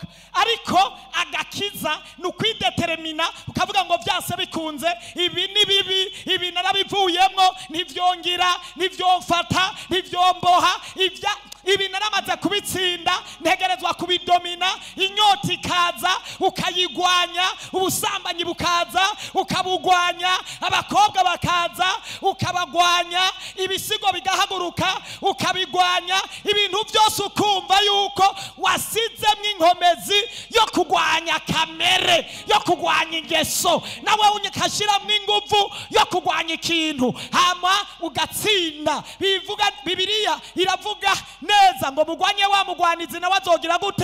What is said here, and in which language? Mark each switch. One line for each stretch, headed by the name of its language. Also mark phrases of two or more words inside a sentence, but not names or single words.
Rundi: Ariko agakiza ni ukwidetermina, ukavuga ngo byase bikunze, ibi ni bibi, ibi narabivuyemo, ntivyongira, ntivyomfata, ntivyomboha, ibi naramaze kubitsinda, ntegerezwa kubidomina. Inyota ikaza ukayigwanya, ubusambanyi bukaza ukabugwanya, abakobwa bakaza ukabagwanya, ibisigo bigahaguruka ukabigwanya, ibintu byose ukumva yuko wasizemwe inkomezi yo kugwanya kamere, yo kugwanya ingeso, nawe unyikashiramo ingufu yo kugwanya ikintu, hama ugatsinda. Bivuga Bibiliya iravuga neza ngo mugwanye wa mugwanizi nawe azogira gute?